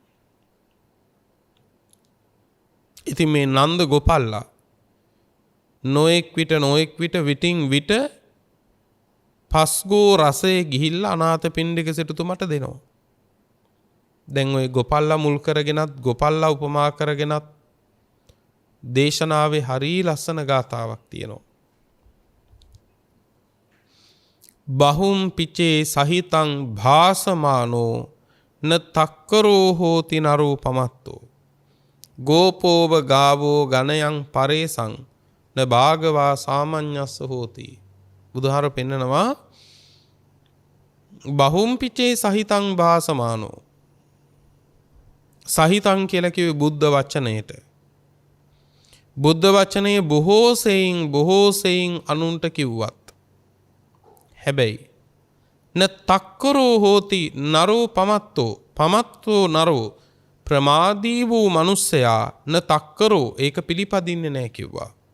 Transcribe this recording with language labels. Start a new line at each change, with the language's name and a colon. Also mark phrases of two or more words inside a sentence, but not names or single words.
Sinhala: ඉතින් මේ නන්ද ගෝපල්ලා නොඑක් විට විටින් විට පස්ගෝ රසයේ ගිහිල්ලා අනාථපිණ්ඩික සිටුතුමට දෙනවා. දැන් ওই ගෝපල්ලා මුල් කරගෙනත් ගෝපල්ලා උපමා කරගෙනත් දේශනාවේ හරිය ලස්සන ගාතාවක් තියෙනවා.
Pali: බහුම් පිචේ සහිතං භාසමානෝ න තක්කරෝ හෝති නරෝ පමත්තෝ ගෝපෝව ගාවෝ ගණයන් පරේසං න භාගවා සාමඤ්ඤස්ස හෝති.
Sinhala: බුදුහාර පෙන්නනවා
Pali: බහුම් පිචේ සහිතං භාසමානෝ.
Sinhala: සහිතං කියලා කිව්වේ බුද්ධ වචනයට. බුද්ධ වචනයේ බොහෝ සෙයින් අනුන්ට කිව්වත් හැබැයි
Pali: න තක්කරෝ හෝති නරෝ පමත්තෝ නරෝ
Sinhala: ප්‍රමාදී වූ මිනිසයා
Pali: න තක්කරෝ
Sinhala: ඒක පිළිපදින්නේ නැහැ කිව්වා.